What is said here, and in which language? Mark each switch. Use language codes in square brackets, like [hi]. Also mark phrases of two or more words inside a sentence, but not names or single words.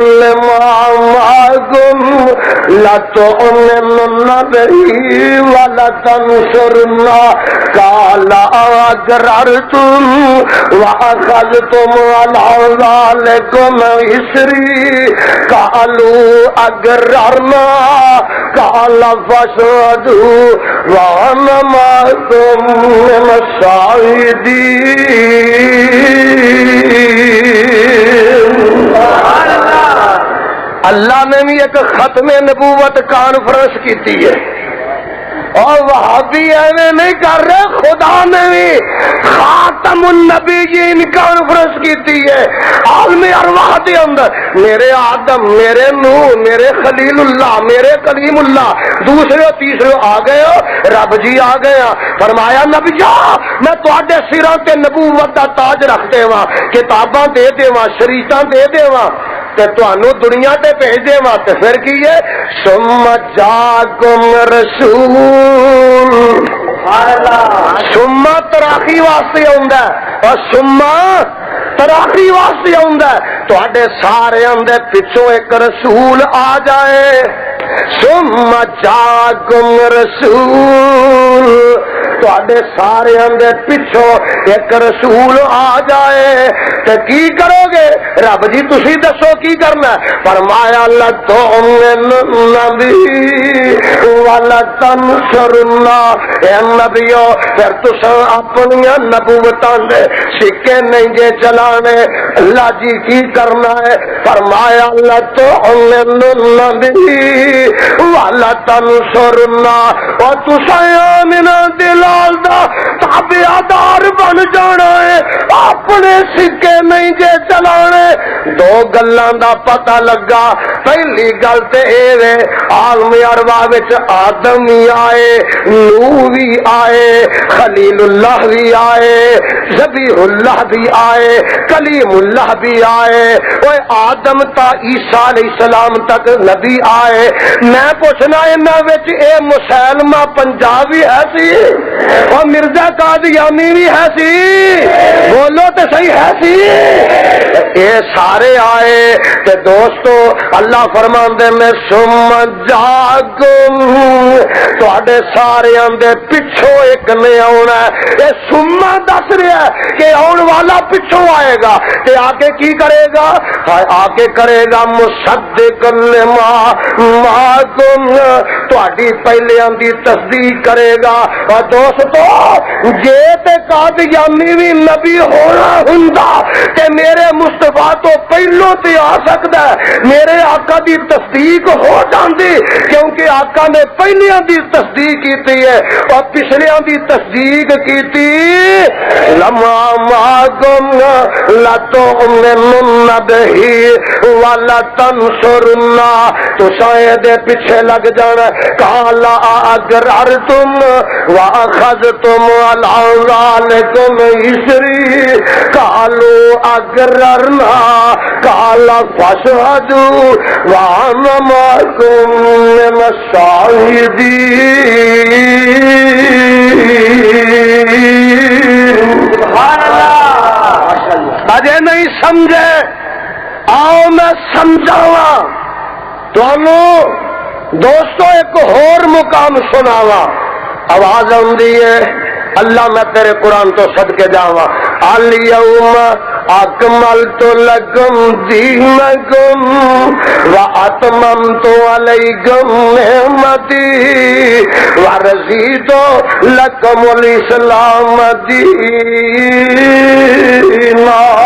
[ar] لِّمَا مَعَكُمْ لَتُؤْمِنُنَّ بِهِ وَلَتَنصُرُنَّهُ قَالَ أَقْرَرْتُمْ وَأَخَذْتُمْ عَلَىٰ ذَٰلِكُمْ إِصْرِي قَالُوا أَقْرَرْنَا قَالَ فَاشْهَدُوا وَأَنَا مَعَكُمْ مِنَ الشَّاهِدِينَ. [ur] اللہ نے بھی ایک ختم نبوت کانفرنس کی ہے اور وہابی ایویں نہیں کر رہے، خدا نے بھی خاتم النبیین کانفرنس کی ہے. [pa] عالم ارواح دے اندر میرے آدم، میرے نوح، میرے خلیل اللہ، میرے کلیم اللہ، دوسرے اور تیسرے آ گئے ہو، رب جی آ گئے. فرمایا نبیا میں تواڈے سراں تے نبوت دا تاج رکھ دیواں، کتاباں دے دیواں، شریعتاں دے دیواں تے تانوں دنیا تے بھیج دیواں. تے پھر کی ہے [ar] ثم جاءکم رسول، ثم تراخی [pa] واسطے آندا ہے اور [ar] ثم تراخی [pa] واسطے آندا ہے. تواڈے سارے اندے پچھوں ایک رسول آ جائے. [ar] ثم جاءکم رسول، [pa] تواڈے سارے اندے پچھوں ایک رسول آ جائے تے کی کرو گے؟ رب جی تسی دسو کی کرنا ہے؟ [ar] فرمایا لَتُؤْمِنُنَّ بِهِ وَلَتَنصُرُنَّا. [pa] اے نبیو پھر تساں اپنی نبوتاں دے سکے نہیں جے چلانے. اللہ جی کی کرنا ہے؟ [ar] فرمایا لَتُؤْمِنُنَّ بِهِ وَلَتَنصُرُنَّا. [pa] اور تساں آمنہ دلال دا تابعدار بن جانا ہے، اپنے سکے نہیں جے چلانے. دو گلاں دا پتہ لگا. پہلی گل تے اے وے عالم ارواح وچ آدم بھی آئے، نوح بھی آئے، خلیل اللہ بھی آئے، ذبیح اللہ بھی آئے، کلیم اللہ بھی آئے. اوے آدم تا عیسیٰ [ar] علیہ السلام [pa] تک نبی آئے. میں پوچھنا انہاں وچ اے مسلمہ پنجابی ہے سی اور مرزا قادیانی بھی ہے سی؟ بولو تے صحیح ہے سی؟ اے سارے آئے تے دوستو اللہ فرماندے میں [ar] ثم جاءکم، [pa] تواڈے سارے اندے پچھوں ایک نے آنا ہے. اے ثم دس رہا ہے کہ آن والا پچھوں آئے گا تے آ کے کی کرے گا؟ آ کے کرے گا [ar] مصدق لما معکم [pa] تہاڈی پہلیاں دی تصدیق کرے گا۔ اور دوستو جے تے قادیانی بھی نبی ہونا ہوندا تے میرے مصطفیٰ تو پہلو تے آ سکدا ہے، میرے آقا دی تصدیق ہو جاندی، کیونکہ آقا نے پہلیاں دی تصدیق کیتی ہے اور پچھلیاں دی تصدیق کیتی۔ [ar] لما معکم لتؤمنن بہ ولا تنصرن، [pa] تو شاید پیچھے لگ جانا۔ [ar] قال اقررتم واخذتم على ذلكم اسری، قالوا اقررنا، قال فاشهدوا وانا معكم من الشاهدين۔ سبحان اللہ۔ [pa] اجے نہیں سمجھے، آؤ میں سمجھاواں تانوں دوستو، ایک اور مقام سناواں۔ آواز آندی ہے اللہ میں تیرے قرآن تو صدقے جاواں۔ [ar] الیوم اکملت لکم دینکم واتممت علیکم نعمتی ورضیت لکم الاسلام دینا۔